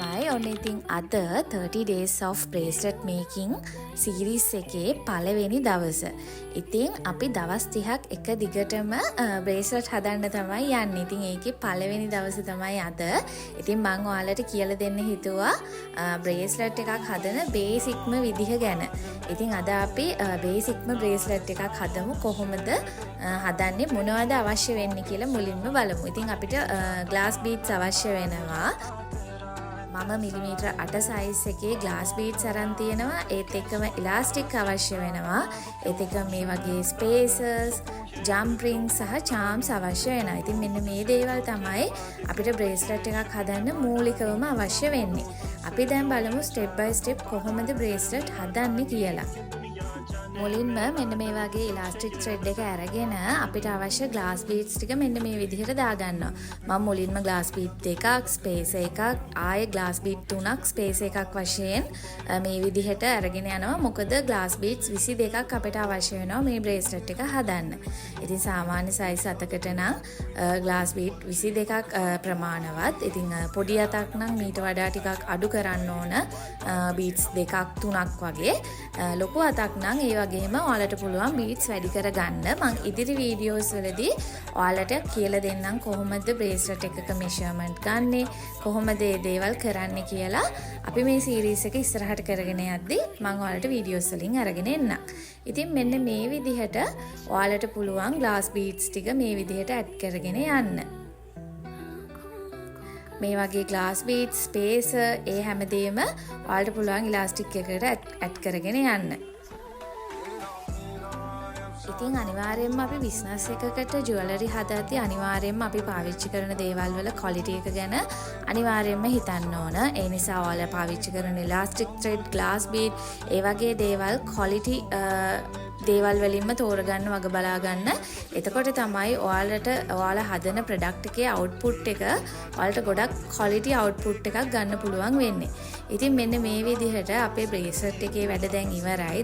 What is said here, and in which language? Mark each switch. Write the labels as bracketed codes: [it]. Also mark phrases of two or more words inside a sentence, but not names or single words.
[si] ඔන්න ඉතින් අද [en] 30 days of bracelet making series [si] එකේ පළවෙනි දවස. ඉතින් අපි දවස් 30ක් එක දිගටම bracelet හදන්න තමයි යන්නේ. ඉතින් ඒකේ පළවෙනි දවසේ තමයි අද. ඉතින් මම ඔයාලට කියලා දෙන්න හිතුවා bracelet එකක් හදන බේසික්ම විදිහ ගැන. ඉතින් අද අපි බේසික්ම bracelet එකක් හදමු. කොහොමද හදන්නේ, මොනවද අවශ්‍ය වෙන්නේ කියලා මුලින්ම බලමු. ඉතින් අපිට [en] glass beads [si] අවශ්‍ය වෙනවා. මම මිලිමීටර් 8 සයිස් එකේ [en] glass beads [si] අරන් තියෙනවා. ඒත් එක්කම elastic අවශ්‍ය වෙනවා. ඒත් එක්කම මේ වගේ [en] spacers, jump rings [si] සහ charms අවශ්‍ය වෙනවා. ඉතින් මෙන්න මේ දේවල් තමයි අපිට bracelet එකක් හදන්න මූලිකවම අවශ්‍ය වෙන්නේ. අපි දැන් බලමු [en] step by step [si] කොහොමද bracelet හදන්නේ කියලා. මුලින්ම මෙන්න මේ වගේ [en] elastic thread [si] එක අරගෙන අපිට අවශ්‍ය [en] glass beads [si] ටික මෙන්න මේ විදිහට දාගන්නවා. මම මුලින්ම [en] glass bead [si] දෙකක්, space එකක්, ආයේ [en] glass bead [si] තුනක්, space එකක් වශයෙන් මේ විදිහට අරගෙන යනවා. මොකද [en] glass beads [si] 22ක් අපිට අවශ්‍ය වෙනවා මේ bracelet එක හදන්න. ඉතින් සාමාන්‍ය size අතකට නම් [en] glass bead [si] 22ක් ප්‍රමාණවත්. ඉතින් පොඩි අතක් නම් මීට වඩා ටිකක් අඩු කරන්න ඕන. beads දෙකක් තුනක් වගේ. ලොකු අතක් නම් ඒ වගේම ඔයාලට පුළුවන් beads වැඩි කරගන්න. මම ඉදිරි වීඩියෝස් වලදී ඔයාලට කියලා දෙන්නම් කොහොමද bracelet එකක measurement ගන්නෙ, කොහොමද මේ දේවල් කරන්නේ කියලා. අපි මේ series එක ඉස්සරහට කරගෙන යද්දී මම ඔයාලට වීඩියෝස් වලින් අරගෙන එන්නම්. ඉතින් මෙන්න මේ විදිහට ඔයාලට පුළුවන් [en] glass beads [si] ටික මේ විදිහට add කරගෙන යන්න. මේ වගේ [en] glass beads, spacer, [si] ඒ හැමදේම ඔයාලට පුළුවන් elastic එකකට add කරගෙන යන්න. ඉතින් අනිවාර්යයෙන්ම අපි බිස්නස් එකකට ජුවලරි හදද්දී අනිවාර්යයෙන්ම අපි පාවිච්චි කරන දේවල් වල ක්වොලිටි එක ගැන අනිවාර්යයෙන්ම හිතන්න ඕන. ඒ නිසා ඔයාලා පාවිච්චි කරන [en] elastic thread, glass bead, [si] ඒ වගේ දේවල් ක්වොලිටි දේවල් වලින්ම තෝරගන්න වග බලා ගන්න. එතකොට තමයි ඔයාලා හදන ප්‍රොඩක්ට් එකේ අවුට්පුට් එක ඔයාලට ගොඩක් [en] quality output [si] එකක් ගන්න පුළුවන් වෙන්නේ. ඉතින් මෙන්න මේ විදිහට අපේ bracelet එකේ වැඩ දැන් ඉවරයි.